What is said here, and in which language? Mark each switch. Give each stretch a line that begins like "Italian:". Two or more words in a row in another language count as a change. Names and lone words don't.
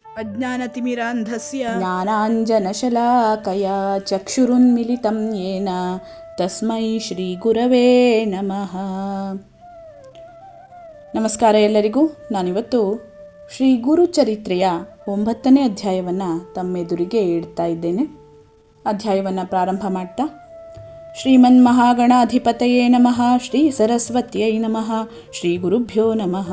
Sanskrit: ಅಜ್ಞಾನತಿಮಿರಾಂಧಸ್ಯ ಜ್ಞಾನಾಂಜನಶಲಾಕಯ ಚಕ್ಷುರುನ್ಮಿಲಿತಂ ಯೇನ ತಸ್ಮೈ ಶ್ರೀ ಗುರವೇ ನಮಃ.
Kannada: ನಮಸ್ಕಾರ ಎಲ್ಲರಿಗೂ. ನಾನಿವತ್ತು ಶ್ರೀ ಗುರುಚರಿತ್ರೆಯ 9ನೇ ಅಧ್ಯಾಯವನ್ನು ತಮ್ಮೆದುರಿಗೆ ಇಡ್ತಾ ಇದ್ದೇನೆ. ಅಧ್ಯಾಯವನ್ನು ಪ್ರಾರಂಭ ಮಾಡ್ತಾ
Sanskrit: ಶ್ರೀಮನ್ಮಹಾಗಣಾಧಿಪತಯೇ ನಮಃ, ಶ್ರೀ ಸರಸ್ವತ್ಯೈ ನಮಃ, ಶ್ರೀ ಗುರುಭ್ಯೋ ನಮಃ.